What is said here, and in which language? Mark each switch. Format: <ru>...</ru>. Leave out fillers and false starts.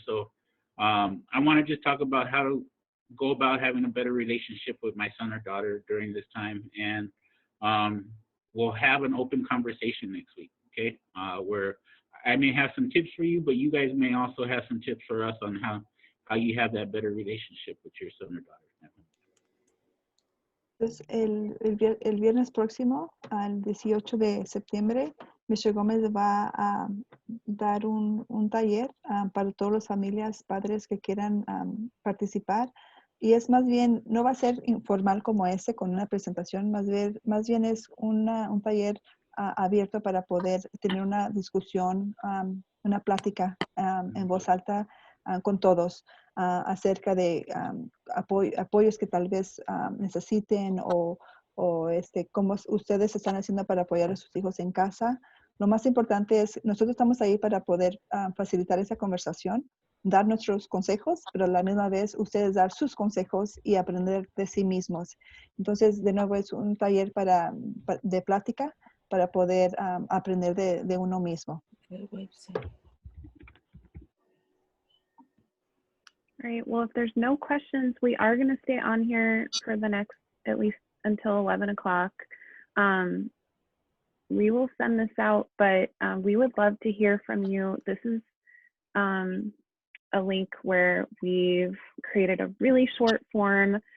<en>So I want to just talk about how to go about having a better relationship with my son or daughter during this time. And we'll have an open conversation next week, okay? Where I may have some tips for you, but you guys may also have some tips for us on how you have that better relationship with your son or daughter.</en> <es>Entonces, el viernes próximo, al 18 de septiembre, Mr. Gómez va a dar un taller para todas las familias, padres que quieran participar. Y es más bien, no va a ser informal como ese, con una presentación, más bien es un taller abierto para poder tener una discusión, una plática en voz alta con todos. Acerca de apoyos que tal vez necesiten o cómo ustedes están haciendo para apoyar a sus hijos en casa. Lo más importante es, nosotros estamos ahí para poder facilitar esa conversación, dar nuestros consejos, pero a la misma vez ustedes dar sus consejos y aprender de sí mismos. Entonces, de nuevo, es un taller de plática para poder aprender de uno mismo.</es> <en>All right, well, if there's no questions, we are going to stay on here for the next, at least until 11 o'clock. We will send this out, but we would love to hear from you. This is a link where we've created a really short form.</en>